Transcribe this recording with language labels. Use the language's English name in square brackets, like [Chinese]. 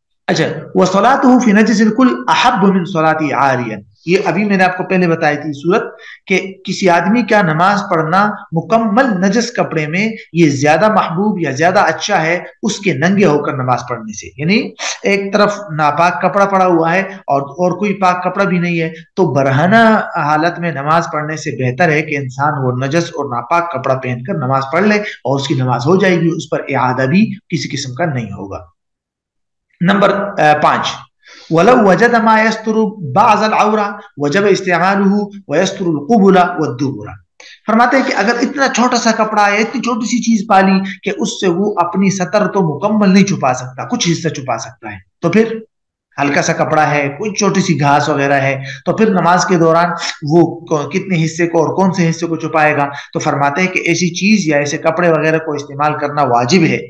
[Urdu] اچھا، [Arabic] وصلاته فی نجس الکل احب من صلاتی عاریا، [Urdu] یہ ابھی میں نے آپ کو پہلے بتائی تھی صورت کہ کسی آدمی کا نماز پڑھنا مکمل نجس کپڑے میں یہ زیادہ محبوب یا زیادہ اچھا ہے اس کے ننگے ہو کر نماز پڑھنے سے. یعنی ایک طرف ناپاک کپڑا پڑا ہوا ہے اور کوئی پاک کپڑا بھی نہیں ہے، تو برہنہ حالت میں نماز پڑھنے سے بہتر ہے کہ انسان وہ نجس اور ناپاک کپڑا پہن کر نماز پڑھ لے اور اس کی نماز ہو جائے گی، اس پر اعادہ بھی کسی قسم کا نہیں ہوگا. [Arabic] نمبر 5، ولو وجد ما يستر بعض العورة وجب استعماله ويستر القبل والدبر. [Urdu] فرماتے ہیں کہ اگر اتنا چھوٹا سا کپڑا ہے، اتنی چھوٹی سی چیز پالی کہ اس سے وہ اپنی سطر تو مکمل نہیں چھپا سکتا، کچھ حصہ چھپا سکتا ہے، تو پھر ہلکا سا کپڑا ہے، کوئی چھوٹی سی گھاس وغیرہ ہے، تو پھر نماز کے دوران وہ کتنے حصے کو اور کون سے حصے کو چھپائے گا؟ تو فرماتے ہیں کہ ایسی چیز یا ایسے کپڑے وغیرہ کو استعمال کرنا واجب ہے.